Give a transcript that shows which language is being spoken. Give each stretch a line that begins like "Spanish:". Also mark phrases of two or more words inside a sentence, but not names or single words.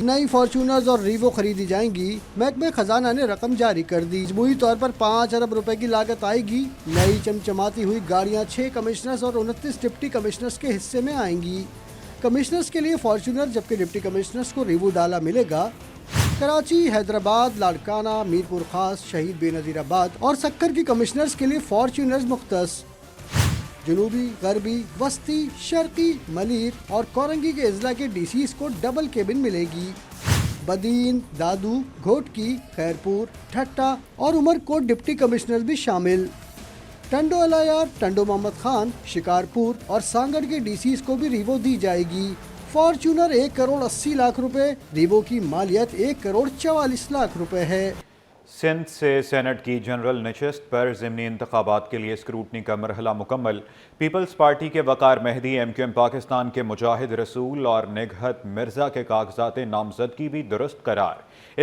Urdu: نئی فارچونرز اور ریوو خریدی جائیں گی۔ محکمہ خزانہ نے رقم جاری کر دی. مجموعی طور پر 5 ارب روپے کی لاگت آئے گی۔ نئی چمچماتی ہوئی گاڑیاں 6 کمشنرز اور 29
English: deputy commissioners
Urdu: کے حصے میں آئیں گی. کمشنرز کے لیے فارچونر جبکہ
English: deputy commissioners
Urdu: کو ریوو ڈالا ملے گا. کراچی، حیدرآباد، لاڑکانہ، میرپور خاص، شہید بینظیر آباد اور سکھر کی کمشنرز کے لیے فارچونرز مختص. جنوبی، غربی، وسطی، شرقی، ملیر اور کورنگی کے اضلاع کے ڈی سیز کو
English: double cabin
Urdu: ملے گی. بدین، دادو، گھوٹکی، خیرپور، ٹھٹہ اور عمرکوٹ
English: deputy commissioner
Urdu: بھی شامل. ٹنڈو الہ یار، ٹنڈو محمد خان، شکارپور اور سانگھڑ کے ڈی سیز کو بھی ریوو دی جائے گی. فارچونر 1 کروڑ 80 لاکھ روپے، ریوو کی مالیت 1 کروڑ 44 لاکھ روپے ہے. سندھ سے سینیٹ کی جنرل نشست پر ضمنی انتخابات کے لیے اسکروٹنی کا مرحلہ مکمل. پیپلز پارٹی کے وقار مہدی، MQM پاکستان کے مجاہد رسول اور نگہت مرزا کے کاغذات نامزدگی بھی درست قرار.